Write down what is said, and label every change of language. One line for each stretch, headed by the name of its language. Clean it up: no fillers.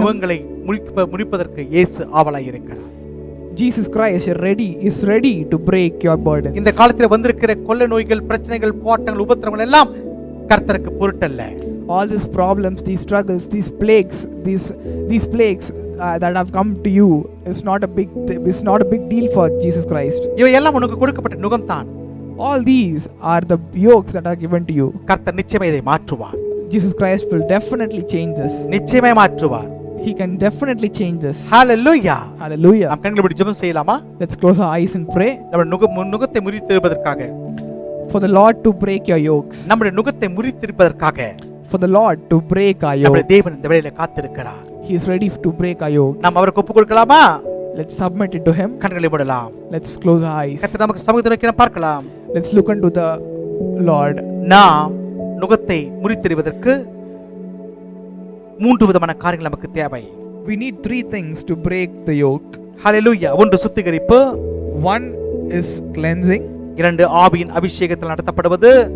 Tamil: நுகங்களை முடிப்பதற்கு இயேசு ஆவலாய் இருக்கிறார்.
English: Jesus Christ is ready to break your burdens.
Tamil: இந்த காலத்தில் வந்திருக்கிற கொள்ளை நோய்கள், பிரச்சனைகள், போராட்டங்கள், உபத்திரவங்கள் எல்லாம் கர்த்தருக்கு பொருட்டல்ல.
English: All these problems, these struggles, these plagues that have come to you is not a big deal for Jesus Christ.
Tamil: இவை எல்லாம் உனக்கு கொடுக்கப்பட்ட நுகம் தான்.
English: All these are the yokes that are given to you.
Tamil: கர்த்தர் நிச்சயமாக இதை மாற்றுவார்.
English: Jesus Christ will definitely change this.
Tamil: நிச்சயமாக மாற்றுவார்.
English: He can definitely change this.
Tamil: Hallelujah.
English: Hallelujah.
Tamil: நாம் கண்களை மூடி ஜெபம் செய்யலாமா?
English: Let's close our eyes and pray
Tamil: நம்ம நுகத்தை முறித்திருப்பதற்காக,
English: for the Lord to break your yokes.
Tamil: நம்முடைய நுகத்தை முறித்திருப்பதற்காக
English: For the Lord to break our
Tamil: நம்முடைய
English: yoke.
Tamil: தேவன் இந்த வேளையில காத்திருக்கிறார்.
English: He is ready to break our yoke.
Tamil: நாம் அவருக்கு ஒப்பு கொடுக்கலாமா?
English: Let's submit it to Him.
Tamil: கண்களை மூடலாம்.
English: Let's close our eyes.
Tamil: கர்த்தர் நமக்கு சமூகத்தை நோக்கி பார்க்கலாம்.
English: Let's look unto the Lord.
Tamil: நாம் நுகத்தை முறித்தெறிவதற்கு 3 விதமான காரியங்கள் நமக்கு தேவை.
English: We need 3 things to break the yoke.
Tamil: ஹalleluya. 1 சுத்திகரிப்பு,
English: 1 is cleansing.
Tamil: 2 ஆவியின் அபிஷேகத்தால் நடத்தப்படுவது,